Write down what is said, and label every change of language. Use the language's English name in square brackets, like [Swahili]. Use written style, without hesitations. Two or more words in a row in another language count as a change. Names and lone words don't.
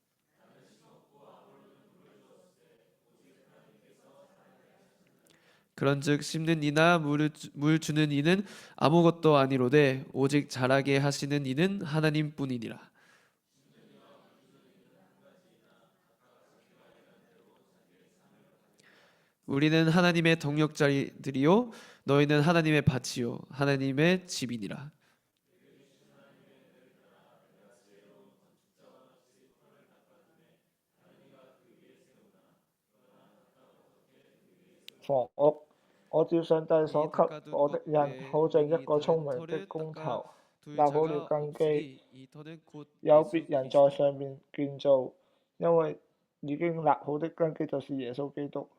[Korean] 그런즉 심는 이나 물 주는 이는 아무것도 아니로되 오직 자라게 하시는 이는 하나님뿐이니라. 우리는 하나님의 동역자들이요 너희는 하나님의 밭이요 하나님의 집이니라. [Chinese] 房屋，我照上帝所給我的印，好像一個聰明的工頭，立好了根基，有別人在上面建造，因為已經立好的根基就是耶穌基督。